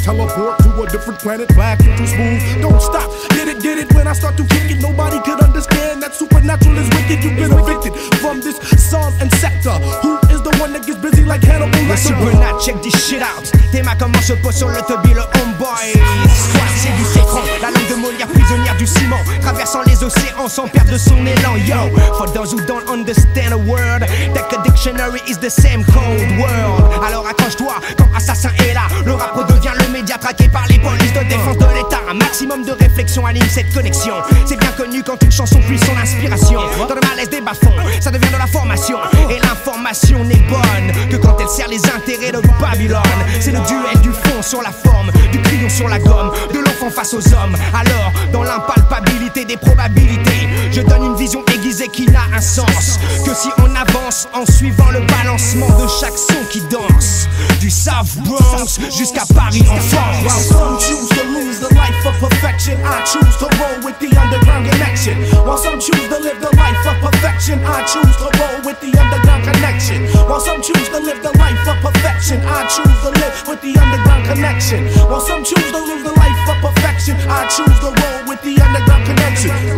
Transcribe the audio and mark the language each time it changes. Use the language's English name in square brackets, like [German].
[English] Teleport to a different planet, black into smooth. Don't stop, get it when I start to kick it. Nobody could understand that supernatural is wicked. You've been evicted from this song and sector. Who is the one that gets busy like Hannibal Lecter? Supernat, check this shit out. [French] Tes mains comment se posent sur le tubby, le homeboy. Squat, c'est du citron. La langue de Molière, prisonnière du ciment. Traversant les océans sans perdre son élan. [English] Yo, for those who don't understand a word, take a dictionary is the same cold world. [French] Alors accroche-toi quand Assassin est là. Le rap redevient le média traqué par les polices de défense de l'État. Un maximum de réflexion anime cette connexion. C'est bien connu quand une chanson puise son inspiration. Dans le malaise des bas-fonds, ça devient de la formation. Et l'information n'est bonne que quand elle sert les intérêts de Babylone. C'est le duel du fond sur la forme, du crayon sur la gomme, de l'enfant face aux hommes. Alors, dans l'impalpabilité des probabilités, je donne une vision aiguisée qui n'a un sens que si on avance en suivant le balancement de chaque son qui danse. Du South Bronx jusqu'à Paris en France. [English] While some choose to lose the life of perfection, I choose to roll with the underground connection. While some choose to live the life of perfection, I choose to roll with the underground connection. While some choose to live the life of perfection, I choose to live with the underground connection. While some choose to live the life of perfection, I choose to roll with the underground connection.